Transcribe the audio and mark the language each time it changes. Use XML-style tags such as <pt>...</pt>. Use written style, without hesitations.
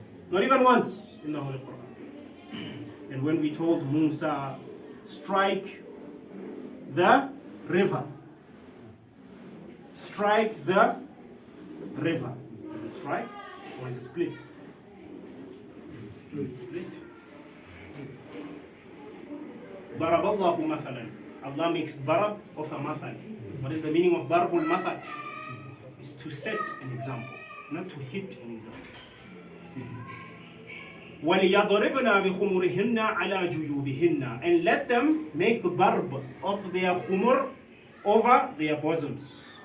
<en>Not even once in the Holy Quran. And when we told Musa, strike the river. Strike the river. Is it strike or is it split? Split.</en> <ar>ضرب الله مثلا</ar> <en>Allah makes darab of a mathal. What is the meaning of darbul mathal? It's to set an example, not to hit an example.</en> <ar>وَلِيَضْرِبْنَ بِخُمُرِهِنَّ عَلَى جُيُوبِهِنَّ,</ar> <en>and let them make the darb of their khumur over their bosoms.</en>